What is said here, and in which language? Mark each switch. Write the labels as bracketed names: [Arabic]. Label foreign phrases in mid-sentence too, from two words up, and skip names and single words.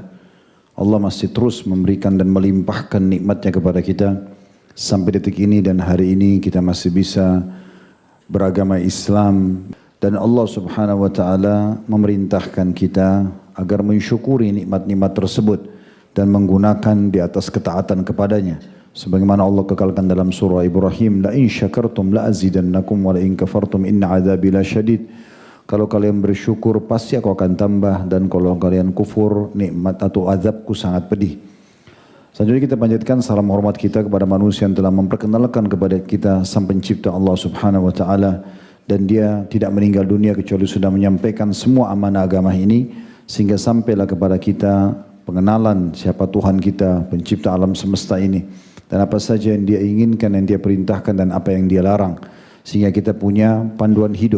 [Indonesian] Allah masih terus memberikan dan melimpahkan nikmatnya kepada kita sampai detik ini, dan hari ini kita masih bisa beragama Islam, dan Allah [Arabic] سبحانه وتعالى [Indonesian] memerintahkan kita agar mensyukuri nikmat-nikmat tersebut dan menggunakan di atas ketaatan kepadanya. Sebagaimana Allah kekalkan dalam surah Ibrahim, [Arabic] لئن شكرتم لأزيدنكم ولئن كفرتم إن عذابي لشديد. [Indonesian] Kalau kalian bersyukur pasti aku akan tambah, dan kalau kalian kufur nikmat atau azabku sangat pedih. Selanjutnya kita panjatkan salam hormat kita kepada manusia yang telah memperkenalkan kepada kita sang pencipta Allah [Arabic] سبحانه وتعالى, [Indonesian] dan dia tidak meninggal dunia kecuali sudah menyampaikan semua amanah agama ini sehingga sampailah kepada kita pengenalan siapa Tuhan kita, pencipta alam semesta ini, dan apa saja yang dia inginkan, yang dia perintahkan, dan apa yang dia larang, sehingga kita punya panduan hidup.